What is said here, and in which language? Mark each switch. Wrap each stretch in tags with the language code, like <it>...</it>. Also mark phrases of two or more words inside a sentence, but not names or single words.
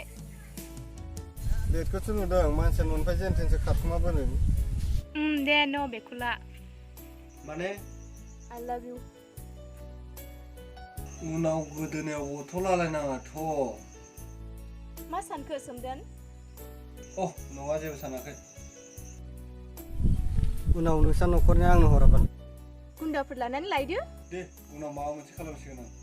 <brx>बेखौथ' नुदों मानसिया न'निफ्राय जेनथेनसो खारखुमाबोनो दे न' बेखौला माने</brx> <en>I love you</en> <brx>उनाव गोदोनायाव बथल लालायनाङाथ' मा सानखो सोमदोन अ नङा जेबो सानाखै उनाव नोंसा न'खरनि आंनो हराबा बुन्दाफोर लानानै लायदो दे उनाव माबा मोनसे खालामसिगोन आं</brx>